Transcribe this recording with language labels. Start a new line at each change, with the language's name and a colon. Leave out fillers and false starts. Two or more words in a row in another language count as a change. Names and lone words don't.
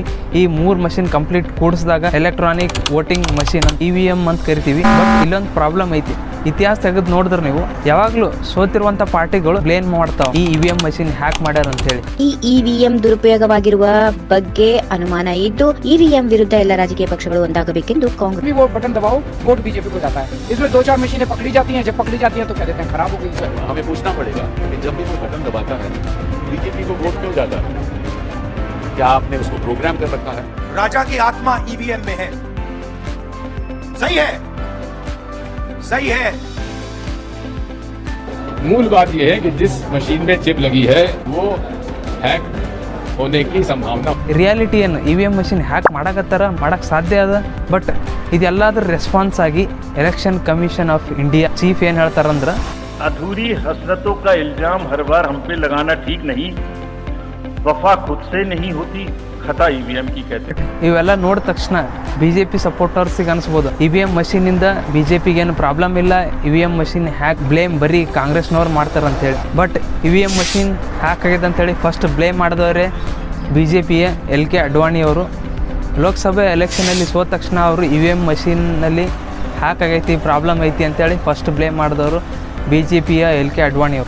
Kannada: ಈ 3 ಮಷಿನ್ ಕಂಪ್ಲೀಟ್ ಕೂಡಿಸಿದಾಗ
English: electronic voting machine
Kannada: EVM ಅಂತ ಕರಿತೀವಿ. ಬಟ್ ಇಲ್ಲೊಂದು ಪ್ರಾಬ್ಲಮ್ ಐತಿ. ಇತಿಹಾಸ ತೆಗೆದು ನೋಡಿದ್ರೆ ನೀವು ಯಾವಾಗಲೂ ಸೋತಿರುವಂಥ ಪಾರ್ಟಿಗಳು ಬ್ಲೇಮ್ ಮಾಡ್ತಾವೆ ಈ
English: EVM machine hack
Kannada: ಮಾಡ್ಯಾರ ಅಂತೇಳಿ. ಈ EVM ದುರುಪಯೋಗವಾಗಿರುವ ಬಗ್ಗೆ ಅನುಮಾನ ಇದ್ದು EVM ವಿರುದ್ಧ ಎಲ್ಲ ರಾಜಕೀಯ ಪಕ್ಷಗಳು ಒಂದಾಗಬೇಕೆಂದು ಕಾಂಗ್ರೆಸ್.
Hindi: वो बटन दबाओ वोट बीजेपी को जाता है. इसमें 2-4 मशीनें पकड़ी जाती हैं. जब पकड़ी जाती हैं तो कह देते हैं खराब हो गई. हमें पूछना पड़ेगा कि जब भी कोई बटन दबाता है बीजेपी को वोट क्यों जाता है? क्या आपने उसको प्रोग्राम कर रखा है? राजा की आत्मा EVM में है. सही है, सही है. मूल बात यह है कि जिस मशीन में चिप लगी है वो हैक होने की संभावना.
Kannada: ರಿಯಾಲಿಟಿ ಏನು,
English: EVM machine hack
Kannada: ಮಾಡಕತ್ತಾರ, ಮಾಡಕ್ಕೆ ಸಾಧ್ಯ ಅದ. ಬಟ್ ಇದೆಲ್ಲದ್ರ ರೆಸ್ಪಾನ್ಸ್ ಆಗಿ ಎಲೆಕ್ಷನ್ ಕಮಿಷನ್ ಆಫ್ ಇಂಡಿಯಾ ಚೀಫ್ ಏನು ಹೇಳ್ತಾರಂದ್ರೆ,
Hindi: अधूरी हसरतों का इल्जाम हर बार हम पे लगाना ठीक नहीं. वफा खुद से नहीं होती, खता EVM की कहते हैं.
Kannada: ಇವೆಲ್ಲ ನೋಡಿದ ತಕ್ಷಣ BJP ಸಪೋರ್ಟರ್ಸಿಗೆ ಅನಿಸ್ಬೋದು EVM ಮಷೀನಿಂದ BJPಗೆ ಏನು ಪ್ರಾಬ್ಲಮ್ ಇಲ್ಲ,
English: EVM machine hack blame
Kannada: ಬರೀ ಕಾಂಗ್ರೆಸ್ನವ್ರು ಮಾಡ್ತಾರಂತೇಳಿ. ಬಟ್
English: EVM machine hack
Kannada: ಆಗಿದೆ ಅಂತೇಳಿ
English: first blame
Kannada: ಮಾಡಿದವರೇ BJPಯ LK ಅಡ್ವಾಣಿ ಅವರು. ಲೋಕಸಭೆ ಎಲೆಕ್ಷನಲ್ಲಿ ಸೋತ ತಕ್ಷಣ ಅವರು EVM ಮಷೀನಲ್ಲಿ ಹ್ಯಾಕ್ ಆಗೈತಿ, ಪ್ರಾಬ್ಲಮ್ ಐತಿ ಅಂತೇಳಿ
English: first blame
Kannada: ಮಾಡಿದವರು BJPಯ LK ಅಡ್ವಾಣಿ ಅವರು.